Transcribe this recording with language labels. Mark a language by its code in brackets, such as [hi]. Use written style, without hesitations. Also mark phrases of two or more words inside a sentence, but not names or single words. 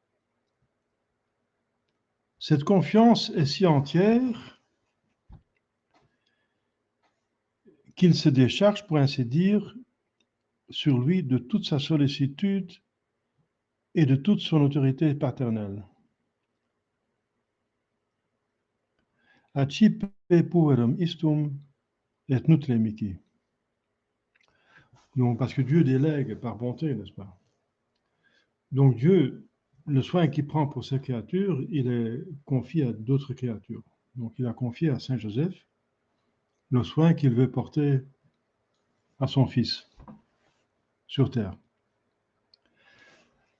[fr] Cette confiance est si entière qu'il se décharge, pour ainsi dire, sur lui de toute sa sollicitude et de toute son autorité paternelle. [la] Acipe puerum istum et nutremici. [fr] Donc, parce que Dieu délègue par bonté, n'est-ce pas? Donc Dieu, le soin qu'il prend pour ses créatures, il est confié à d'autres créatures. Donc il a confié à Saint Joseph le soin qu'il veut porter à son fils sur terre.